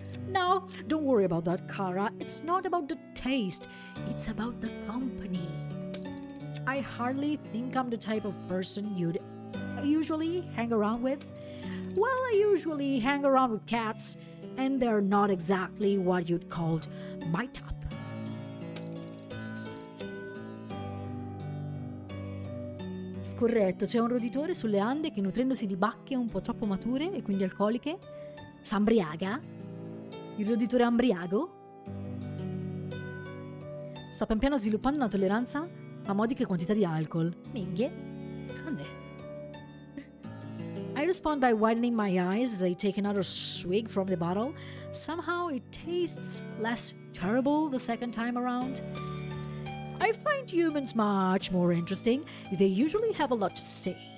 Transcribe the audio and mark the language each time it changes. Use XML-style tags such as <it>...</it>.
<en>No, don't worry about that, Cara. It's not about the taste, it's about the company. I hardly think I'm the type of person you'd usually hang around with. Well, I usually hang around with cats, and they're not exactly what you'd call my type.</en> <it>Scorretto, c'è un roditore sulle Ande che nutrendosi di bacche un po' troppo mature e quindi alcoliche s'ambriaga? Il roditore ambriago? Sta pian piano sviluppando una tolleranza a modiche quantità di alcol. Minghie? Ande.</it> <en>I respond by widening my eyes as I take another swig from the bottle. Somehow it tastes less terrible the second time around. I find humans much more interesting. They usually have a lot to say.</en>